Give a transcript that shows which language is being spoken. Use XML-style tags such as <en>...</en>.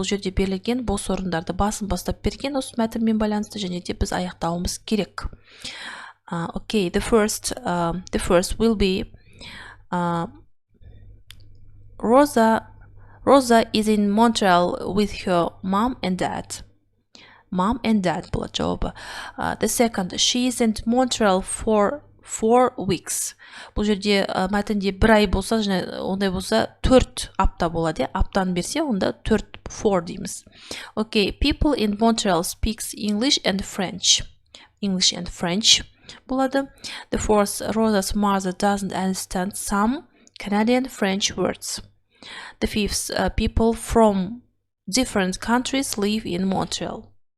<kk>Бұл жерде берілген бос орындарды басын бастап берген осы мәтінмен байланысты және де біз аяқтауымыз керек.</kk> <en>Okay, the first will be Rosa is in Montreal with her mom and dad. Mom and dad</en> <kk>болады жауабы.</kk> <en>The second, she is in Montreal for 4 weeks.</en> <kk>Бұл жерде мәтінде 1 ай болса, ондай болса 4 апта болады. Аптаны берсе, онда 4 дейміз.</kk> <en>Okay, people in Montreal speaks English and French. English and French</en> <kk>болады.</kk> <en>The fourth, Rosa's mother doesn't understand some Canadian French words. The fifth, people from different countries live in Montreal.</en>